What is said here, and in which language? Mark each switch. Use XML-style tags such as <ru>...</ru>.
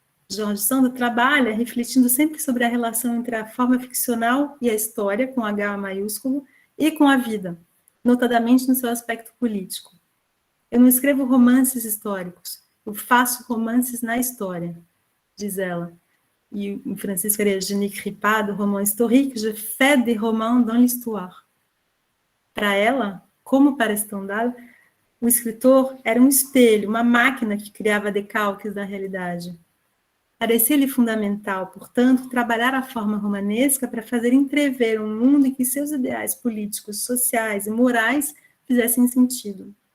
<pt>George Sand trabalha refletindo sempre sobre a relação entre a forma ficcional e a história, com H maiúsculo, e com a vida, notadamente no seu aspecto político. "Eu não escrevo romances históricos, eu faço romances na história", diz ela. E em francês seria</pt> <fr>"Je n'écris pas de roman historique, je fais des romans dans l'histoire."</fr> <pt>Para ela, como para Stendhal, o escritor era um espelho, uma máquina que criava decalques da realidade. Parecia-lhe fundamental, portanto, trabalhar a forma romanesca para fazer entrever um mundo em que seus ideais políticos, sociais e morais fizessem sentido.</pt>